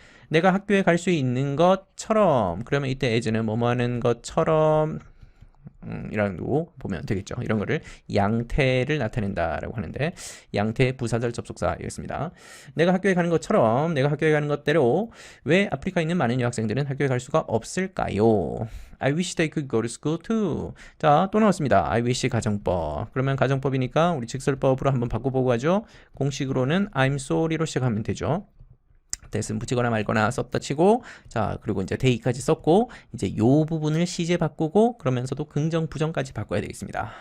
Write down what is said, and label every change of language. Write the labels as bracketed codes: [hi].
[ko] 내가 학교에 갈 수 있는 것처럼, 그러면 이때 as는 뭐뭐 하는 것처럼 이라고 보면 되겠죠. 이런 거를 양태를 나타낸다라고 하는데 양태 부사절 접속사였습니다. 내가 학교에 가는 것처럼, 내가 학교에 가는 것대로 왜 아프리카에 있는 많은 여학생들은 학교에 갈 수가 없을까요? [en] I wish they could go to school too. [ko] 자, 또 나왔습니다. I wish 가정법. 그러면 가정법이니까 우리 직설법으로 한번 바꿔보고 하죠. 공식으로는 [en] I'm sorry [ko] 로 시작하면 되죠. that은 붙이거나 말거나 썼다 치고, 자, 그리고 이제 they까지 썼고, 이제 요 부분을 시제 바꾸고, 그러면서도 긍정, 부정까지 바꿔야 되겠습니다.